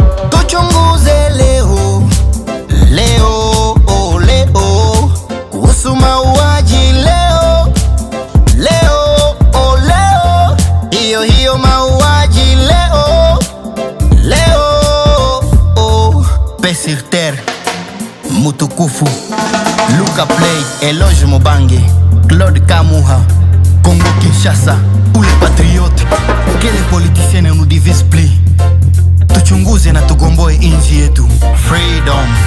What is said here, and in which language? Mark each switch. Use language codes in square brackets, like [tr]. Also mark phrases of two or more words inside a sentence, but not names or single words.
[sw] Tuchunguze leo. Leo, leo. Kuhusu mauaji leo. Leo, leo. Hiyo, hiyo mauaji leo. Leo, [fr] oh. Paix sur terre. [sw] Mutukufu. Luka Play. Eloge Mobange. Claude Kamuha. Congo Kinshasa. Ule patriote. [fr] Que les politiciens ne nous divisent plus. [sw] Tuchunguze na tugomboe inji yetu. Freedom.